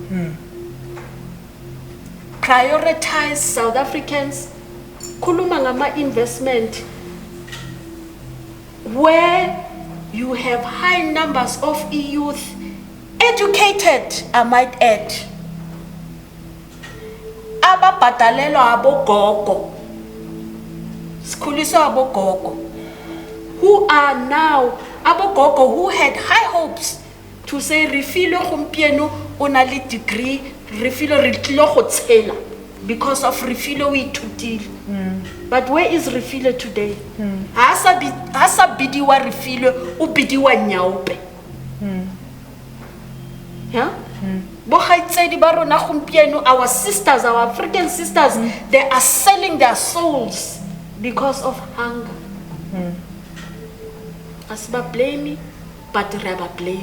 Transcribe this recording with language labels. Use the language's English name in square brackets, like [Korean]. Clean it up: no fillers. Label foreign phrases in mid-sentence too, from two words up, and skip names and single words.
[English] Prioritize South Africans. [Zulu] Khuluma ngama investment [English] where you have high numbers of youth, educated, I might add. [Zulu] Ababhatalelwa abogogo, sikhuliswa abogogo, [English] who are now abogogo who had high hopes to say [Tswana] refilo gompieno o na le degree, refilo re tlilo go tshela [English] because of refilo [Tswana] we ithutile. [English] But where is refilo today? [Tswana] Ha sa bidiwa refilo o bidiwa nyaupe. [English] Yeah? Our sisters, our African sisters, they are selling their souls because of hunger. [Zulu] Asiba blame, but [Tswana] reba blame.